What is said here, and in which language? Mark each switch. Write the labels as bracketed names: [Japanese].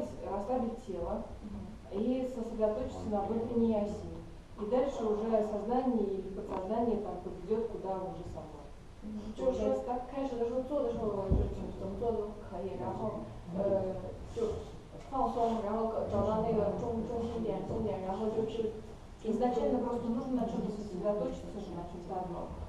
[Russian] Расслабить тело и сосредоточиться на внутренней оси. И дальше уже сознание или подсознание там поведет куда уже само. [Chinese] 就是说开始的时候做的时候就怎么做都可以，然后就放松，然后找到那个中心点，然后就是 [Russian] изначально просто нужно на чем-то сосредоточиться, на чем-то одном.